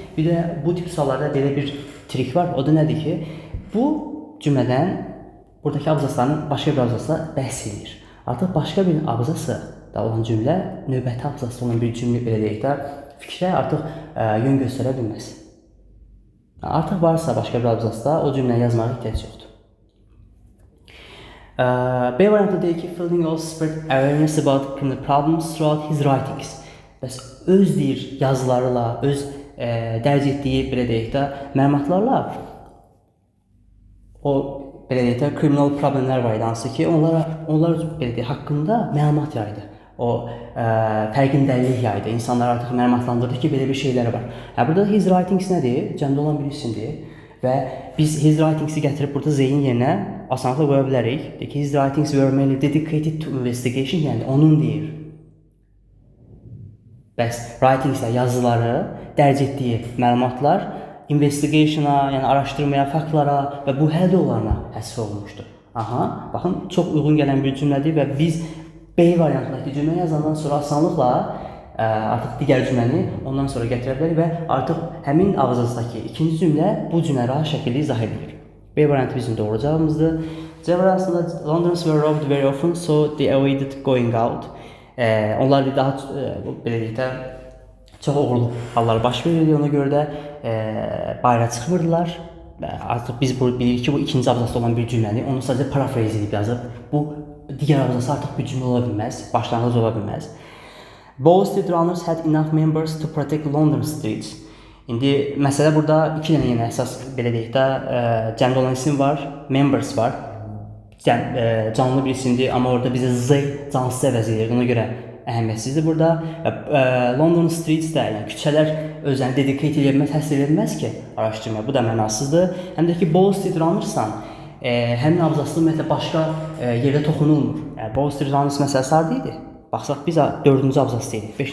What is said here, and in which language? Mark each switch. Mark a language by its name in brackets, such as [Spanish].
[Azerbaijani] Bir də bu tip suallarda belə bir trik var, o da nədir ki, bu cümlədən buradakı abzasların başqa bir abzasla bəhs edir. Artıq başqa bir abzası da olan cümlə, növbəti abzasda olan bir cümlə belə deyək də, fikrə artıq yön göstərə bilməz. Artıq varsa başqa bir abzasda o cümləni yazmağa ehtiyac yoxdur. B variantı deyir ki, [English] Fielding also spread awareness about criminal problems throughout his writings. [Azerbaijani] Bəs öz deyir yazılarıyla, öz dərc etdiyi belə deyək də məlumatlarla o belə deyək də kriminal problemlər var idi, hansı ki, onlar belə deyək haqqında məlumat yaydı. O fərqindəlik yaydı. İnsanlar artıq məlumatlandırdı ki, belə bir şeylər var. Burada his writings nədir? Cəmdə olan bir isimdir. Və biz his writings-i gətirib burada Z-in yerinə asanlıqla qoya bilərik. [English] His writings were mainly dedicated to investigation, [Azerbaijani] yəni onun deyir. Bəs writings-lə yazıları, dərc etdiyi məlumatlar investigation-a, yəni araşdırmaya, faktlara və bu həll olanlara həsr olunmuşdur. Aha, baxın, çox uyğun gələn bir cümlədir və biz B variantındakı cümlə yazandan sonra asanlıqla artıq digər cümləni ondan sonra gətirə bilərik və artıq həmin abzasdakı ikinci cümlə bu cümlə rahat şəkildə izah edilir. B variantı bizim doğru cavabımızdır. C variantında [English] Londoners were robbed very often, so they avoided going out. [Azerbaijani] Onlar daha belə deyək də çox oğurluq halları baş verirdi, ona görə də bayıra çıxmırdılar. Artıq biz bilirik ki, bu ikinci abzasda olan bir cümləni, onu sadəcə parafraze edib yazıb. Bu digər abzası artıq bir cümlə ola bilməz, başlanğıc ola bilməz. [English] Both street runners had enough members to protect London streets. [Azerbaijani] İndi məsələ burada 2 dənə yenə əsas belə deyək də cəmdə olan isim var, members var. Canlı bir isimdir, amma orada bizə z cansız əvəz edir. Ona görə əhəmiyyətsizdir burada. London streets də, yəni küçələr özlərini dedicate edilməz, həsr edilməz ki, araşdırma. Bu da mənasızdır. Həm də ki, Bow Street Runners'dan həmin abzaslı ümumiyyətlə başqa yerdə toxunulmur. Yəni Bow Street Runners məsələsi harda idi? Baxsaq biz 4-cü abzasdayıq.